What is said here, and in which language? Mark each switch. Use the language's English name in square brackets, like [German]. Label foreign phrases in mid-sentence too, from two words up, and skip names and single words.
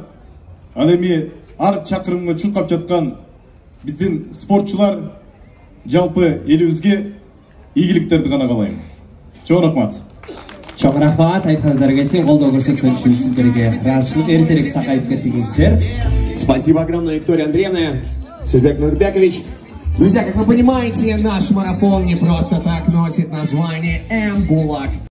[Kyrgyz] Ал эми ар чакырымга чуркап жаткан биздин спортчулар жалпы элибизге ийгиликтерди гана каалайм. Чоң рахмат. Чоң рахмат, айтканыңыздар келсин, колдоо көрсөткөн үчүн сиздерге ыраазычылык, эртерээк сакайып кетсеңиздер. [Russian] Спасибо огромное, Виктория Андреевна, Сюрбек Нурбекович. Друзья, как вы понимаете, наш марафон не просто так носит название М-Гулаг.